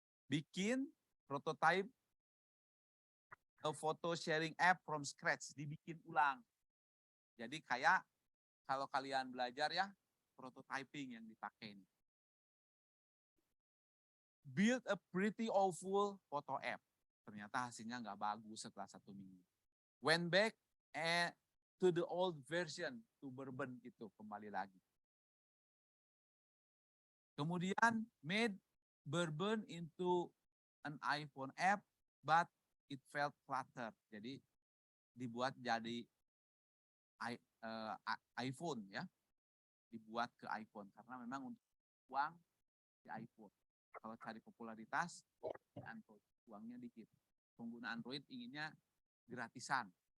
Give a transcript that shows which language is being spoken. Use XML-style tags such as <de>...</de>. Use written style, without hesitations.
<en>Bikin prototype a photo sharing app from scratch,</en> <id>dibikin ulang. Jadi kayak kalau kalian belajar ya, prototyping yang dipakai ini.</id> <en>Build a pretty awful photo app.</en> <id>Ternyata hasilnya nggak bagus setelah 1 minggu.</id> <en>Went back to the old version, to Bourbon</en> <id>itu kembali lagi.</id> <en>Kemudian made Bourbon into an iPhone app, but it felt cluttered.</en> <id>Jadi dibuat jadi iPhone ya, dibuat ke iPhone karena memang untuk uang di iPhone. Kalau cari popularitas di Android, uangnya dikit. Pengguna Android inginnya gratisan.</id>